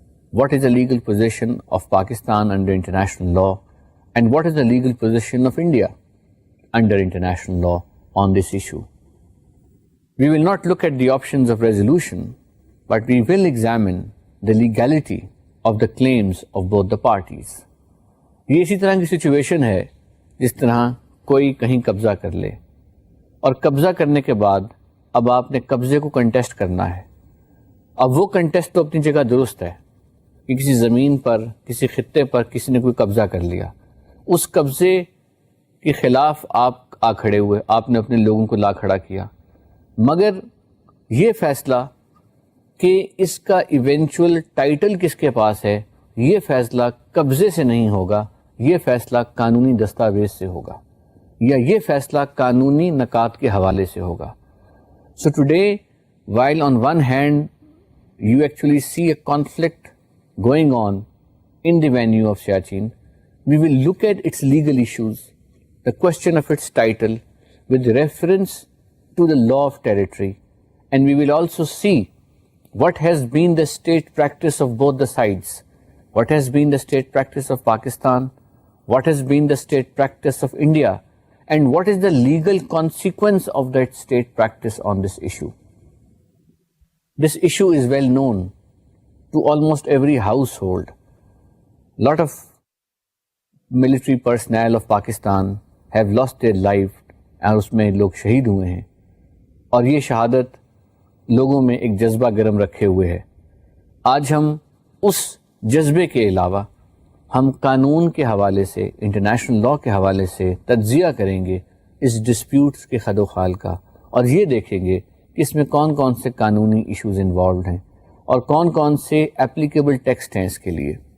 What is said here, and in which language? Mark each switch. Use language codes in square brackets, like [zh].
[en] What is the legal position of Pakistan under international law, and what is the legal position of India under international law on this issue? We will not look at the options of resolution, but we will examine the legality of the claims of both the parties. [ur] یہ اسی طرح کی situation ہے جس طرح کوئی کہیں قبضہ کر لے اور قبضہ کرنے کے بعد اب آپ نے قبضے کو کنٹیسٹ کرنا ہے. اب وہ کنٹیسٹ تو اپنی جگہ درست ہے کہ کسی زمین پر، کسی خطے پر کسی نے کوئی قبضہ کر لیا، اس قبضے کے خلاف آپ آ کھڑے ہوئے، آپ نے اپنے لوگوں کو لا کھڑا کیا، مگر یہ فیصلہ کہ اس کا ایونچول ٹائٹل کس کے پاس ہے، یہ فیصلہ قبضے سے نہیں ہوگا، یہ فیصلہ قانونی دستاویز سے ہوگا، یا یہ فیصلہ قانونی نکات کے حوالے سے ہوگا. [en] So today, while on one hand you actually see a conflict going on in the venue of Siachen, we will look at its legal issues, the question of its title with reference to the law of territory, and we will also see what has been the state practice of both the sides, what has been the state practice of Pakistan, what has been the state practice of India, and what is the legal consequence of that state practice on this issue. This issue is well known to almost every household. Lot of military personnel of Pakistan have lost their life [ur] اور اس میں لوگ شہید ہوئے ہیں، اور یہ شہادت لوگوں میں ایک جذبہ گرم رکھے ہوئے ہے. آج ہم اس جذبے کے علاوہ ہم قانون کے حوالے سے، انٹرنیشنل لاء کے حوالے سے تجزیہ کریں گے اس ڈسپیوٹس کے خد و خال کا، اور یہ دیکھیں گے کہ اس میں کون کون سے قانونی ایشوز انوالوڈ ہیں اور کون کون سے اپلیکیبل ٹیکسٹ ہیں اس کے لیے.